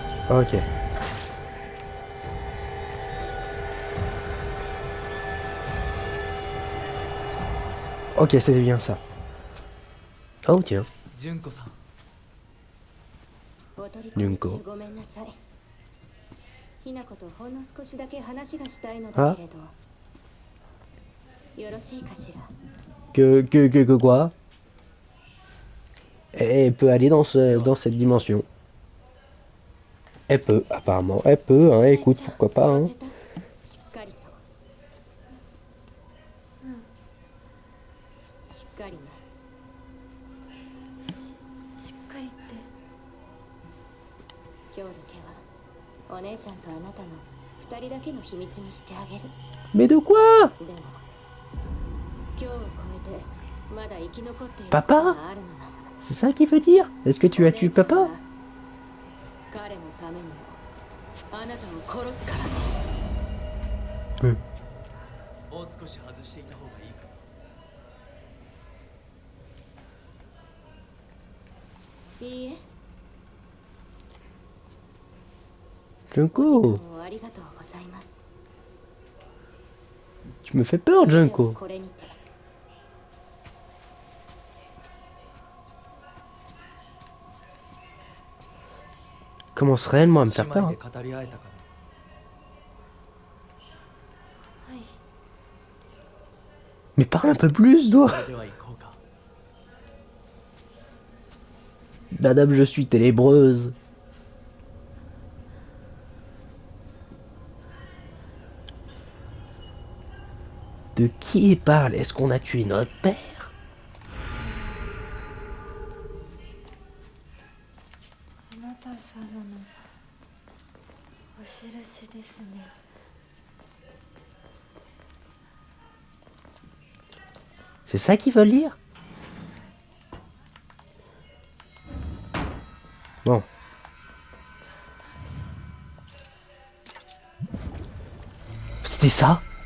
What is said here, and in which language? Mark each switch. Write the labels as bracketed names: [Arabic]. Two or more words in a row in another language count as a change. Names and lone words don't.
[French] Ok. Ok, c'était bien ça. Oh tiens, [Japanese] 純子さん、お取り込み中 Junko. ごめんなさい。ひなことほんの少しだけ話がしたいのだ Ah, けれど、よろしいかしら。 [French] que quoi? Elle peut aller dans, [Japanese] で [French] dans [Japanese] は [French] cette dimension. Elle peut, apparemment. Elle peut, hein, [Japanese] お姉 [French] écoute, [Japanese] ちゃん [French] pourquoi pas, [Japanese] 下ろ [French] hein. [Japanese] せた。しっかりと。しっかりね。しっかりって。今日だけはお姉ちゃんとあなたの二人だけの秘密にしてあげる。 [French] Mais de quoi? [Japanese] でも今日を超えてまだ生き残っている Papa ことがあるのなら [French] C'est ça qu'il veut dire? Est-ce que tu [Japanese] お [French] as [Japanese] 姉 [French] tué [Japanese] ちゃん [French] papa? [Japanese] は彼のためにもあなたを殺すからね。もう少し外していた方がいいかな。いいえ。お時 [French] Junko, [Japanese] 間をありがとうございます。 [French] tu me fais [Japanese] そ [French] peur, [Japanese] れでは [French] Junko. [Japanese] これにて。 [French] Commence réellement à me [Japanese] 姉 [French] faire peur, [Japanese] 妹 [French] hein. [Japanese] で語り合えたかな。はい。 [French] Mais parle un peu plus, [Japanese] そ [French] toi. [Japanese] れでは行こうか。 [French] Madame, je suis ténébreuse. De qui il parle? Est-ce qu'on a tué notre père? [Japanese] あなた様のお印ですね。 [French] C'est ça qu'ils veulent lire? Bon. C'était ça?